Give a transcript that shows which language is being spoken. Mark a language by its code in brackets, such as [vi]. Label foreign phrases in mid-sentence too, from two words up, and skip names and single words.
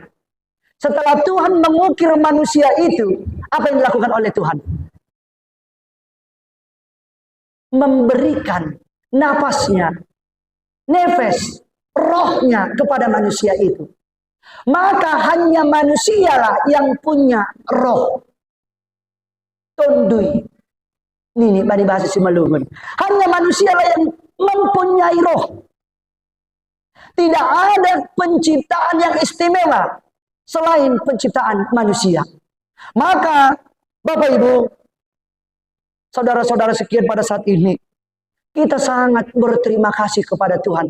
[id] Setelah Tuhan mengukir manusia itu, apa yang dilakukan oleh Tuhan? Memberikan nafasnya, nefes, rohnya kepada manusia itu. Maka hanya manusialah yang punya roh. Tondui. Ini bani bahasa Simalungun. Hanya manusialah yang mempunyai roh. Tidak ada penciptaan yang istimewa selain penciptaan manusia. Maka Bapak Ibu, saudara-saudara sekalian, pada saat ini kita sangat berterima kasih kepada Tuhan.